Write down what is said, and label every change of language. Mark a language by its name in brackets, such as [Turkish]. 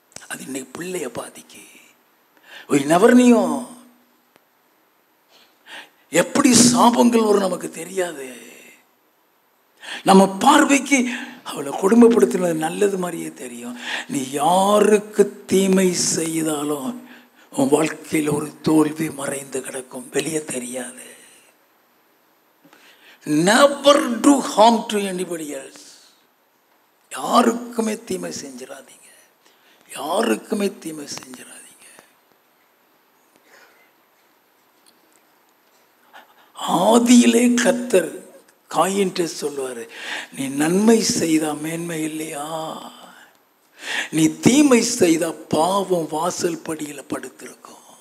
[Tamil] அது இன்னைக்கு பிள்ளைய பாதிக்கு நவர்னியும் எப்படி சாபங்கள் வரும் நமக்கு தெரியாது. நம்ம பார்வைக்கு அவளை கொடுமைப்படுத்தினது நல்லது மாதிரியே தெரியும். நீ யாருக்கு தீமை செய்தாலும் உன் வாழ்க்கையில் ஒரு தோல்வி மறைந்து கிடக்கும், வெளியே தெரியாது. [English] Never do harm to anybody else. [Tamil] யாருக்குமே தீமை செஞ்சிடாதீங்க, யாருக்குமே தீமை செஞ்சிடாதீங்க. ஆதியிலே கர்த்தர் காயின்ட்டு சொல்லுவாரு, நீ நன்மை செய்தா மேன்மை இல்லையா, நீ தீமை செய்தா பாவம் வாசல் படியில படுத்திருக்கும்.